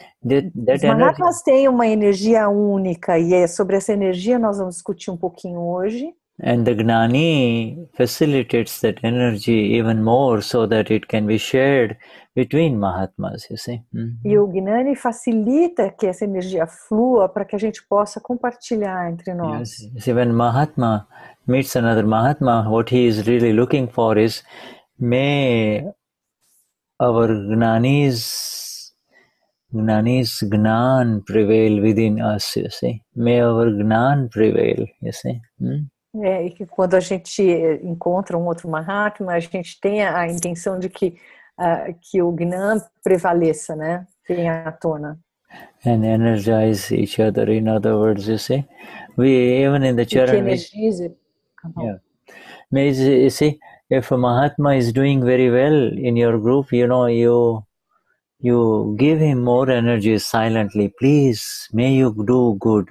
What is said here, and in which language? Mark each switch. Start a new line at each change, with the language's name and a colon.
Portuguese: Os Mahatmas têm uma energia única e é sobre essa energia nós vamos discutir um pouquinho hoje.
English: And the Gnani facilitates that energy even more so that it can be shared between Mahatmas, you see.
Portuguese: E o Gnani facilita que essa energia flua para que a gente possa compartilhar entre nós.
English: Yes. See, when Mahatma meets another Mahatma, what he is really looking for is, may our Gnani's Gnan prevail within us, you see. May our Gnan prevail, you see.
Portuguese: E que quando a gente encontra um outro Mahatma, a gente tem a intenção de que o Gnan prevaleça, né? Venha à tona.
English: And energize each other, in other words, you see. We, even in the Charan... energize. Yeah. You see, if a Mahatma is doing very well in your group, you you give him more energy silently. Please, may you do good.